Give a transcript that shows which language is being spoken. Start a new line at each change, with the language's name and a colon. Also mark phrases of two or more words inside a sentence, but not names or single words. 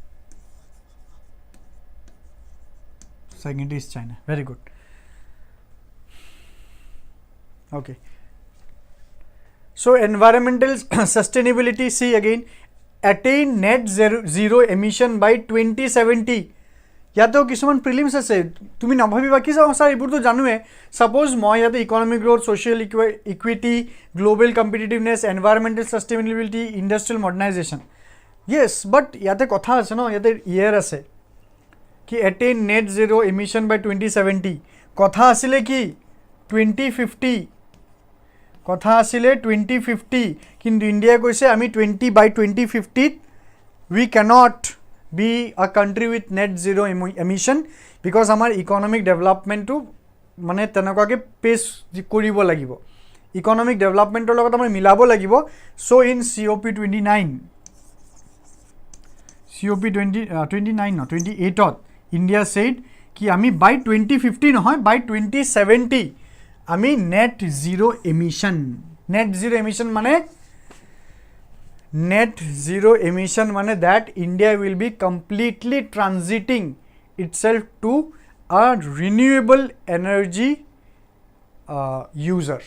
English: Second is China. Very good. Okay. So environmental sustainability, see again, attain net zero emission by 2070.
Assamese: ইয়াতে কিছুমান প্ৰিলিমছ আছে তুমি নভাবিবা কি যাওঁ ছাৰ এইবোৰতো জানোৱে সাপোজ মই ইয়াতে
English: economic growth social equity global competitiveness environmental sustainability industrial modernization yes but
Assamese: ইয়াতে কথা আছে ন ইয়াতে ইয়েৰ আছে কি
English: attain net zero emission by 2070
Assamese: কথা আছিলে কি 2050 কথা আছিলে 2050 কিন্তু ইণ্ডিয়া কৈছে আমি 2050
English: we cannot be a country with net zero emission because
Assamese: আমাৰ
English: economic developmentটো
Assamese: মানে তেনেকুৱাকৈ পেচ কৰিব লাগিব
English: economic developmentৰ
Assamese: লগত আমাৰ মিলাব লাগিব
English: so in COP28ত India said
Assamese: কি আমি
English: by 2050 নহয় by 2070 আমি net zero emission মানে that India will be completely transiting itself to a renewable energy user.